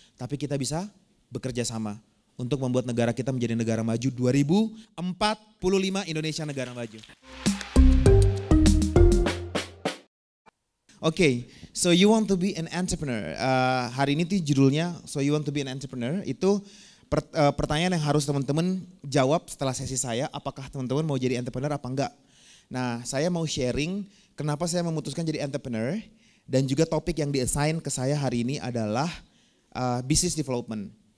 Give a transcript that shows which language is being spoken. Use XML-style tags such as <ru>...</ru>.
<id>Tapi kita bisa bekerja sama untuk membuat negara kita menjadi negara maju 2045 Indonesia negara maju.</id> <en>Oke, so you want to be an entrepreneur.</en> <id>Hari ini tuh judulnya So You Want to Be an Entrepreneur. Itu pertanyaan yang harus teman-teman jawab setelah sesi saya. Apakah teman-teman mau jadi entrepreneur apa enggak? Nah, saya mau sharing kenapa saya memutuskan jadi entrepreneur. Dan juga topik yang di-assign ke saya hari ini adalah business development.</id>